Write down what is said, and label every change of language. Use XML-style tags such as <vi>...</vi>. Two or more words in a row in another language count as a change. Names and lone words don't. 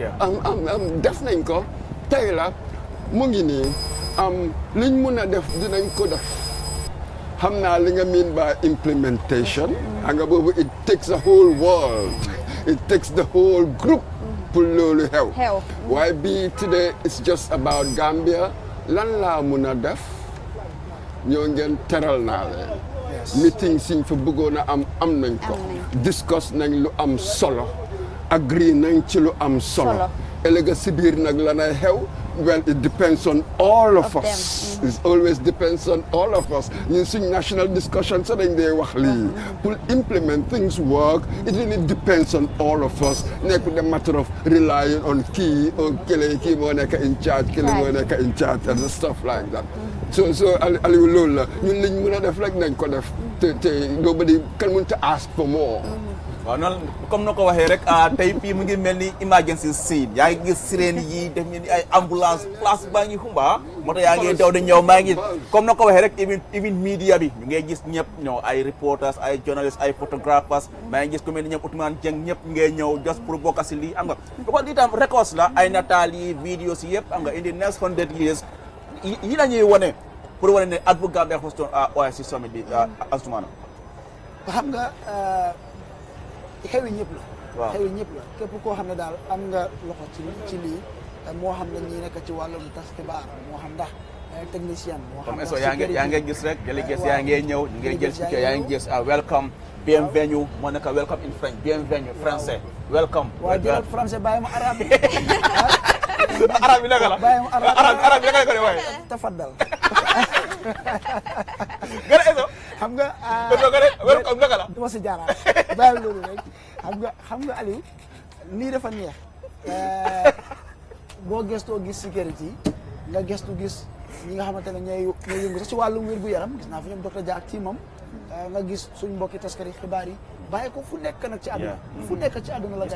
<wo>def nañ ko tey la mu ngi nii liñ mun a def dinañ ko def xam naa li nga</wo> <en>mean by implementation</en> <wo>xam nga boobu</wo> <en>it takes the whole world it takes the whole group</en> <wo>pour loolu xew waaye bi</wo> <en>today it's just about</en> <wo>Gambia lan laa mun a def ñoo ngeen teral naa leen meeting siñ fa bëggoon a am nañ ko discuss nañ lu am solo agree nañ ci lu am solo ëllëg si biir nag lanay xew</wo> <en>well it depends on all of us it always depends on all of us</en> <wo>ñun suñ</wo> <en>national discussion</en> <wo>sa dañ dee wax lii pour</wo> <en>implement things work it really depends on all of us nekk the matter of relying on</en> <wo>kii or kii moo nekk</wo> <en>in charge</en> <wo>kële moo nekk</wo> <en>in charge and stuff like that so</en> <wo>Aliou loolu la ñun liñ mën a def rek nañ ko def te</wo> <en>nobody can want to ask for more</en> <wo>waaw noonu comme na ko waxee rek tey fii mu ngi mel ni</wo> <en>emergency scene</en> <wo>yaa ngi gis sirène yi def ngeen ay ambulance place baa ngi xumba moo tax yaa ngi daw di ñëw maa ngi comme na ko waxee rek</wo> <en>even media</en> <wo>bi ñu ngay gis ñëpp ñëw ay reporters ay journalists ay photographers maa ngi gis ku mel ni ñoom Ousmane Dieng ñëpp ngay ñëw just pour bokk si lii am nga</wo> <fr>parce que</fr> <wo>lii tam records la ay nataal yi videos yi yëpp am nga</wo> <en>in the next 100 years</en> <wo>yi la ñuy wane pour wane ne at bu Gambia hostoon OIC summit bi Asumana xam nga xewi ñëpp la xewi ñëpp la képp koo xam ne daal am nga loxo ci lii moo xam ne ñi nekk ci wàllum tas xibaar moo xam ndax technicien moo xam comme yaa ngi gis rek délégation yaa ngi ñëw ñu ngi jël ci yaa ngi gis welcome bienvenue moo nekk</wo> <en>welcome in French</en> <fr>bienvenue français</fr> <wo>welcome waaw jël français bàyyi ma arabe arab bi naka la bàyyi ma arab bi naka la ko de waaye tafaddal gën a eso xam nga welcome naka la dama si jaaraat bàyyi loolu rek xam nga Aliou lii dafa neex boo gëstoo gis sécurité nga gëstu gis ñi nga xamante ne ñooy yëngu sax ci wàllum wér gu yaram gis naa fi ñoom docteur Dia ak teamam nga gis suñ mbokki taskari xibaar yi bàyyi ko fu nekk nag ci àdduna fu nekk ci àdduna la</wo>